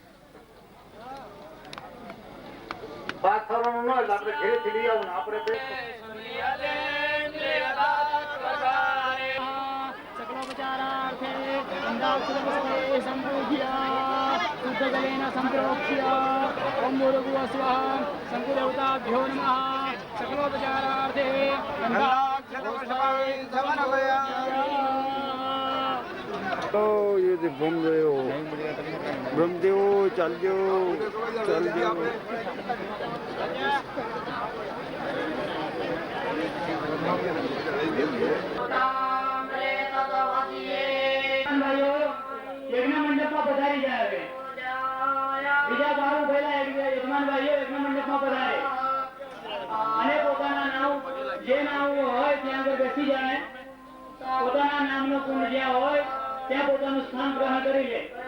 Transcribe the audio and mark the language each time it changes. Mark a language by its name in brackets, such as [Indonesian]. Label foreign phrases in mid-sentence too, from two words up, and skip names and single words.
[Gujarati] વાત કરવાનું ન એટલે આપણે ઘરેથી લઈ આવું ને આપણે [Sanskrit] चक्रोपचारार्थे गंगाक्षरपुष्पे संपूज्य शुद्धजलेन संप्रोक्ष्य ओम भूर्भुवः स्वः शंकुदेवताभ्यो नमः चक्रोपचारार्थे [Gujarati] તો એ બ્રહ્મદેવો ચાલજો ચાલજો યજ્ઞ મંડપમાં પધારી જાય બીજા બારું પહેલા યજમાન ભાઈઓ યજ્ઞ મંડપમાં પધારે અને પોતાના નામ જે નામ હોય ત્યાં આગળ બેસી જાય પોતાના નામનો કુંડ જ્યાં હોય ત્યાં પોતાનું સ્થાન ગ્રહણ કરી લે